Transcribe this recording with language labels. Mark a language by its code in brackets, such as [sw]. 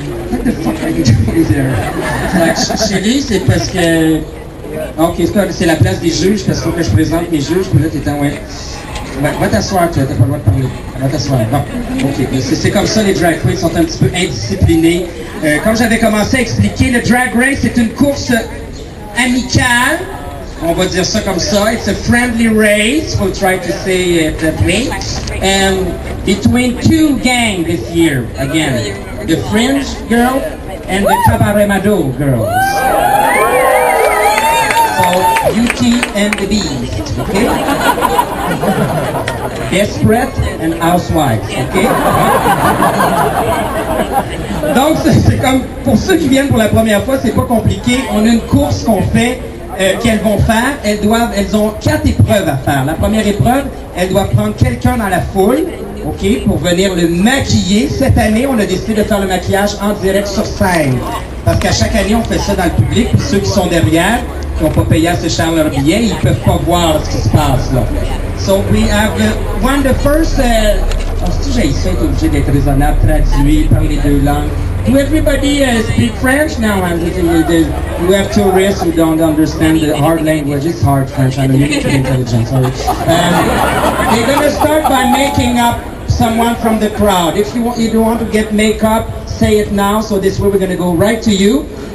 [en] What the fuck are you doing there? [fr] Chérie, c'est parce que... Ok, c'est la place des juges, parce qu'il faut que je présente mes juges, puis là t'es en... Ouais. Va t'asseoir, toi, t'as pas le droit de parler. Va t'asseoir. Bon, ok. C'est comme ça, les drag queens sont un petit peu indisciplinés. Comme j'avais commencé à expliquer, le Drag Race, c'est une course amicale. On va dire ça comme ça. [en] It's a friendly race. We'll try to say it that way. And between 2 gangs this year, again. The Fringe girl and the Cabaret Mado girls. So, Beauty and the Beast, okay? Desperate and Housewives, ok? [fr] Donc, c'est comme, pour ceux qui viennent pour la première fois, c'est pas compliqué. On a une course qu'on fait, qu'elles vont faire. Elles ont 4 épreuves à faire. La première épreuve, elles doivent prendre quelqu'un dans la foule, ok, pour venir le maquiller. Cette année, on a décidé de faire le maquillage en direct sur scène. Parce qu'à chaque année, on fait ça dans le public. Puis ceux qui sont derrière, qui n'ont pas payé assez cher leur billet, ils peuvent pas voir ce qui se passe là. [en] So we have the first... [fr] si j'ai essayé d'être obligé d'être raisonnable, traduit par les 2 langues. [en] Do everybody speak French now? We have tourists who don't understand the hard language. It's hard French. I know you need to be intelligent. Sorry. They're going to start by making up someone from the crowd. If you don't want to get makeup, say it now. So this way we're going to go right to you.